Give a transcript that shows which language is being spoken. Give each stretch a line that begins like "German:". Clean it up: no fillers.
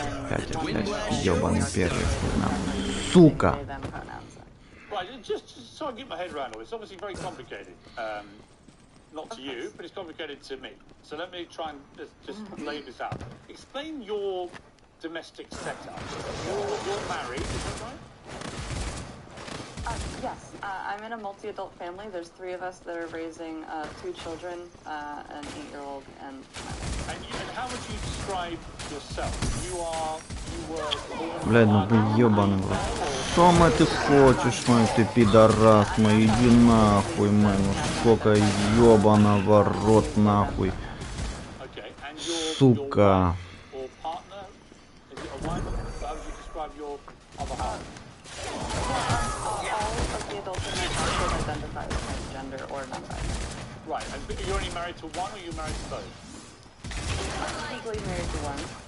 Russian: Опять, ебаный первый. Сука.
English: Right, just so I get my head around all, it's obviously very complicated. Not to you, but it's complicated to me. So let me try and just lay this out. Explain your domestic setup. You're married, is that right? Yes, I'm in a multi-adult family. There's 3 of us that are raising 2 children, an 8-year-old and And how would you describe yourself? You were born...
Russian: Блядь, ну ты ёбаный в рот. Что, мать, ты хочешь, мать, ты пидорас, мой, иди нахуй, мать, ну сколько ёбаного рот нахуй. Сука.
English: Or partner? Is it a wife? How would you describe your other half? all of the adults in my household identify as transgender or non-binary. Right, and you're only married to one, or you're married to both? I'm legally married to one.